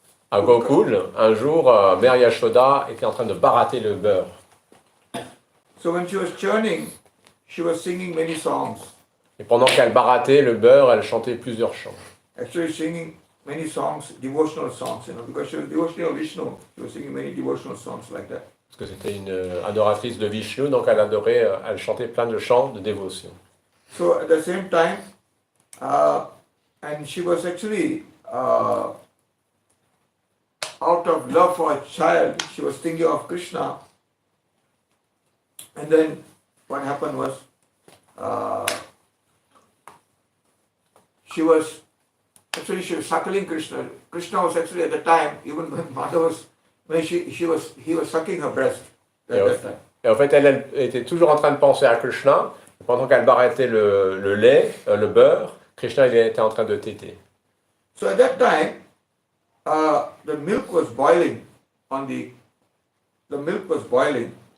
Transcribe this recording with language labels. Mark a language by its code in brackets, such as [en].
[fr] À Gokul, un jour, Mère Yashoda était en train de barater le beurre. [en] So when she was churning, she was singing many songs. [fr] Et pendant qu'elle baratait le beurre, elle chantait plusieurs chants. [en] Actually singing many songs, devotional songs, because she was devotional Vishnu. She was singing many devotional songs like that. [fr] Parce que c'était une adoratrice de Vishnu, donc elle adorait, elle chantait plein de chants de dévotion. [en] So at the same time, and she was actually out of love for a child, she was thinking of Krishna. And then what happened was, she was suckling Krishna. Krishna was actually at the time, even when mother was, he was sucking her breast at that time. [fr] Et en fait, elle était toujours en train de penser à Krishna. Pendant qu'elle baratait le lait, le beurre, Krishna il était en train de téter. [en] So at that time, the milk was boiling the milk was boiling.